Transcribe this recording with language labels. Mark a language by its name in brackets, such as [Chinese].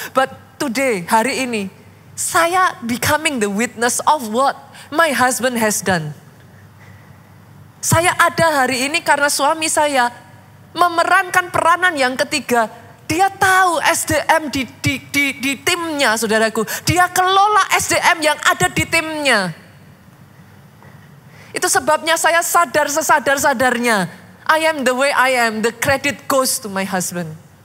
[English] But today, [Indonesian] hari ini, saya [English] becoming the witness of what my husband has done. [Indonesian] Saya ada hari ini karena suami saya memerankan peranan yang ketiga. Dia tahu SDM di timnya, saudaraku. Dia kelola SDM yang ada di timnya. Itu sebabnya saya sadar sesadar-sadarnya. [English] I am the way I am. The credit goes to my husband.